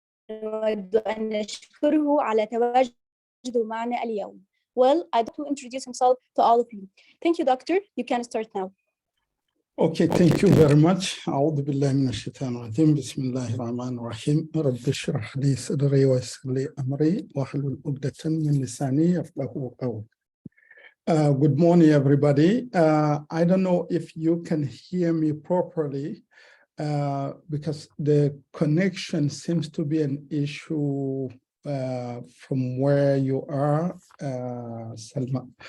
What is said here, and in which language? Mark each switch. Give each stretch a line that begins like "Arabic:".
Arabic: نود أن نشكره على تواجده معنا اليوم.
English: Well, I'd like to introduce himself to all of you. Thank you, Doctor. You can start now. Okay, thank you very much.
Arabic: أعوذ بالله من الشيطان الرجيم. بسم الله الرحمن الرحيم. رب اشرح لي صدري ويسر لي أمري واحلل عقدة من لساني يفقهوا قولي.
English: Good morning, everybody. I don't know if you can hear me properly because the connection seems to be an issue from where you are, Salma.